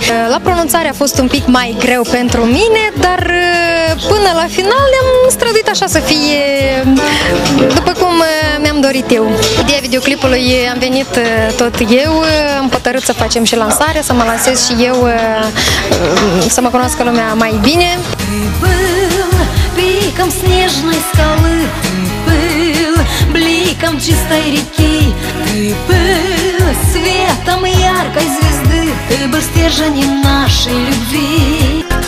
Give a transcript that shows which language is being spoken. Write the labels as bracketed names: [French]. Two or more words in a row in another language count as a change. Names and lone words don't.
[Romanian] La pronunțare a fost un pic mai greu pentru mine, dar până la final ne-am străduit așa să fie după cum mi-am dorit eu. Ideea videoclipului am venit tot eu, am hotărât să facem și lansarea, să mă lansez și eu, să mă cunoască lumea mai bine. [Russian] Пиком снежной скалы ты был, бликом чистой реки ты был, светом яркой звезды ты был стержнем нашей любви.